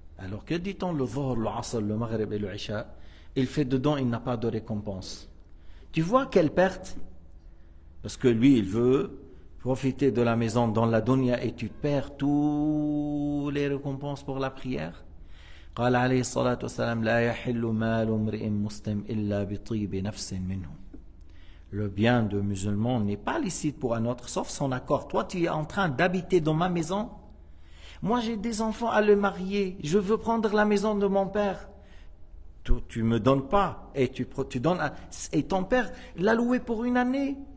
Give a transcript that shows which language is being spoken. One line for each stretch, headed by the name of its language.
French: Alors que dit-on le dhuhr, le asr, le maghrib et le isha, il fait dedans, il n'a pas de récompense. Tu vois quelle perte? Parce que lui, il veut profiter de la maison dans la dunya et tu perds toutes les récompenses pour la prière.
Arabic: قال عليه الصلاة والسلام لا يحل مال امرئ مسلم إلا بطيب نفس منه.
French: Le bien de musulman n'est pas licite pour un autre, sauf son accord. Toi, tu es en train d'habiter dans ma maison. Moi, j'ai des enfants à le marier. Je veux prendre la maison de mon père. Tu me donnes pas. Et tu donnes et ton père l'a loué pour une année.